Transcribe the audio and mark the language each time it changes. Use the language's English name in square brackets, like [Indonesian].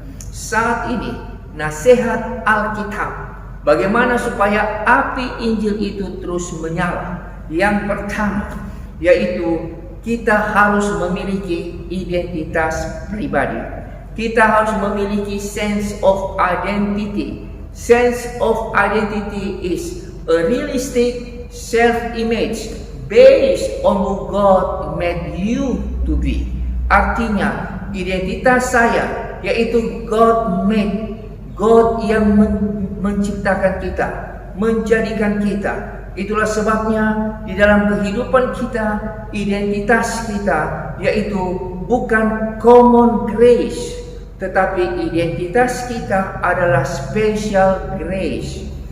[Indonesian] Saat ini, nasihat Alkitab, bagaimana supaya api Injil itu terus menyala. Yang pertama, yaitu kita harus memiliki identitas pribadi. Kita harus memiliki [English] sense of identity. Sense of identity is a realistic self-image based on who God made you to be. [Indonesian] Artinya, identitas saya yaitu God made, God yang menciptakan kita, menjadikan kita. Itulah sebabnya di dalam kehidupan kita, identitas kita yaitu bukan common grace, tetapi identitas kita adalah special grace.